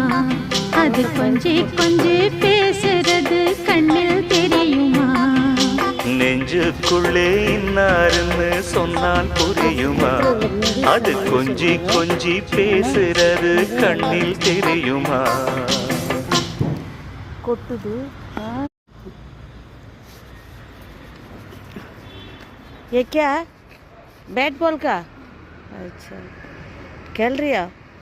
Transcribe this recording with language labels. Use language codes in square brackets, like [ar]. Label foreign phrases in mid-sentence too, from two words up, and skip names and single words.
[ta] அது கொஞ்சி கொஞ்சி பேசுறது கண்ணில் தெரியுமா? நெஞ்சுக்குள்ளே இன்னாருன்னு சொன்னால் புரியுமா? அது கொஞ்சி கொஞ்சி பேசுறது கண்ணில் தெரியுமா? கொட்டுது. [hi] ये क्या [en] bat ball [hi] का? अच्छा खेल रही हो?